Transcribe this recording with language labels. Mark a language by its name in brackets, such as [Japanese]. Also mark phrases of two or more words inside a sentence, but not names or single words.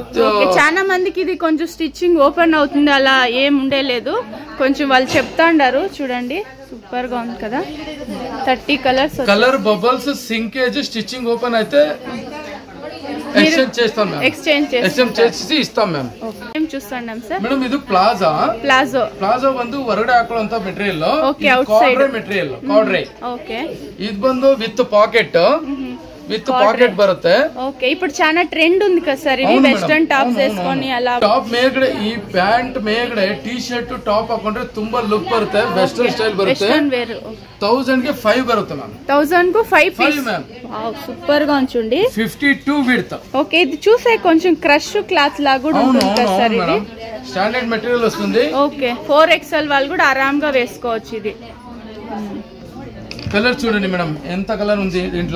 [Telugu] చాలా మందికి ఇది కొంచెం [English] stitching open [Telugu] అవుతుంది అలా ఏం ఉండలేదు కొంచెం వాళ్ళు చెప్తాండారు చూడండి సూపర్ గా ఉంది కదా 30 కలర్స్ [English] color bubbles sinkage stitching open [Telugu] అయితే ఎక్స్చేంజ్ చేసి ఇస్తాం మ్యామ్ ఏం చూస్తున్నాం సార్ మేడం ఇది [Kannada] ಪ್ಲಾಜೋ ಬಂದು ಹೊರಗಡೆ ಹಾಕೊಳ್ಳುವಂತ ಮೆಟೀರಿಯಲ್, ಕಾರ್ಡ್ರೈ [English] material cordry. [Kannada] ಓಕೆ ಇದು ಬಂದು [English] with pocket with pocket [Kannada] బರುತ್ತೆ. [Telugu] ఓకే, ఇప్పుడు చాలా ట్రెండ్ ఉంది కదా సార్ ఇది [English] western tops [Telugu] వేసుకొని ಅಲ್ಲ [Kannada] ಟಾಪ್ ಮೇಲ್ಗಡೆ ಈ ಪ್ಯಾಂಟ್ ಮೇಲ್ಗಡೆ [English] T shirt top [Kannada] ಹಾಕೊಂಡ್ರೆ ತುಂಬಾ ಲುಕ್ ಬರುತ್ತೆ, [English] western style [Kannada] ಬರುತ್ತೆ. 1000 ಗೆ 5 ಬರುತ್ತೆ ಮ್ಯಾಮ್. [Telugu] 1000 కు 5 పీస్ మ్యామ్. వావ్, సూపర్ గా ఉంచుండి. 52 విడ్త్. ఓకే, ఇది చూసే కొంచెం [English] crush cloth [Telugu] లాగా కూడా ఉంటుంది కదా సార్ ఇది. [English] standard material [Telugu] వస్తుంది. ఓకే, 4XL వాళ్ళు కూడా ఆరాంగా వేసుకోవచ్చు ఇది. కలర్ చూడండి మేడం, ఎంత కలర్ ఉంది దీంట్లో.